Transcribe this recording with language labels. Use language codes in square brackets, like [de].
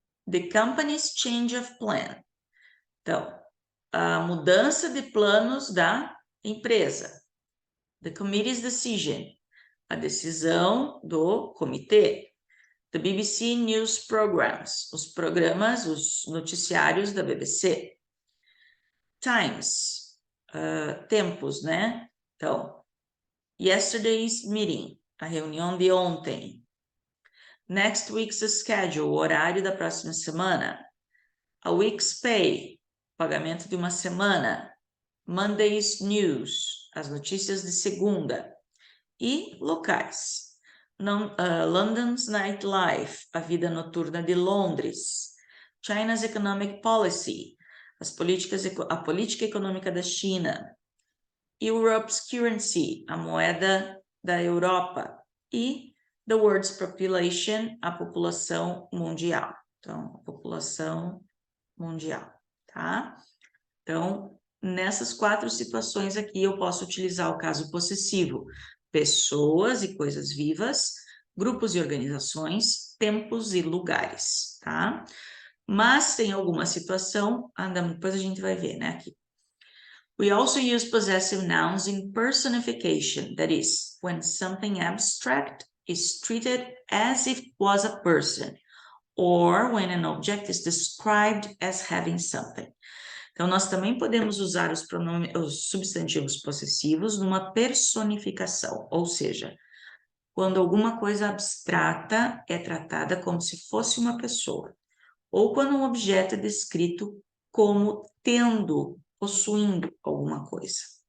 [en] The company's change of plan. [pt] Então, a mudança de planos da empresa. [en] The committee's decision. [pt] A decisão do comitê. [en] The BBC News Programs. [pt] Os programas, os noticiários da BBC. Times. Tempos, né? Então, [en] yesterday's meeting. [pt] A reunião de ontem. [en] Next week's schedule, [pt] o horário da próxima semana. [en] A week's pay, [pt] pagamento de uma semana. [en] Monday's news, [pt] as notícias de segunda. E locais. [en] London's nightlife, [pt] a vida noturna de Londres. [en] China's economic policy, [pt] a política econômica da China. [en] Europe's currency, [pt] a moeda da Europa. E [en] the world's population, [pt] a população mundial. Então, a população mundial, tá? Então, nessas 4 situações aqui, eu posso utilizar o caso possessivo. Pessoas e coisas vivas, grupos e organizações, tempos e lugares, tá? Mas tem alguma situação, depois a gente vai ver, né, aqui. [en] We also use possessive nouns in personification, that is, when something abstract is treated as if it was a person, or when an object is described as having something. [pt] Então, nós também podemos usar os pronomes, os substantivos possessivos numa personificação, ou seja, quando alguma coisa abstrata é tratada como se fosse uma pessoa, ou quando um objeto é descrito como tendo, possuindo alguma coisa.